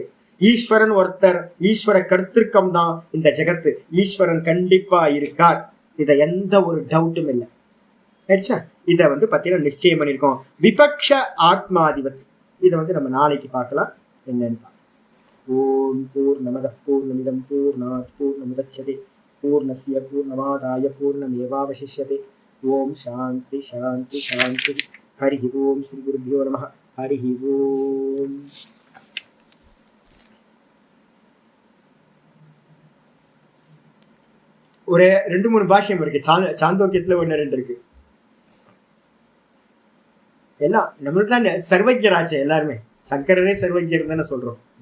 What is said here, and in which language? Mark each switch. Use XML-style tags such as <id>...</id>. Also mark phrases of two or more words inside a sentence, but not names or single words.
<ta>ஈஸ்வரன் ஒருத்தர், ஈஸ்வர கர்த்திருக்கம் தான் இந்த ஜெகத்து. ஈஸ்வரன் கண்டிப்பா இருக்கார், இத எந்த ஒரு டவுட்டும் இல்லை. இதை வந்து பார்த்தீங்கன்னா நிச்சயம் பண்ணியிருக்கோம். விபக்ஷ ஆத்மாதிபதி, இதை வந்து நம்ம நாளைக்கு பார்க்கலாம் என்னன்னு.</ta> <sa>ॐ पूर्णमदः पूर्णमिदं पूर्णात् पूर्णमुदच्यते पूर्णस्य पूर्णमादाय पूर्णमेवावशिष्यते. ॐ शान्ति शान्ति शान्ति. हरि ॐ श्री गुरुभ्यो नमः. हरि ॐ.</sa> <ta>ஒரு 2-3 பாஷ்யம் இருக்கு. சாந்தோக்கியத்துல 1-2 இருக்கு. எல்லாம் நம்மளுக்கு சர்வஜராச்சு, எல்லாருமே சங்கரரே சர்வஜர் தானே சொல்றோம்.</ta>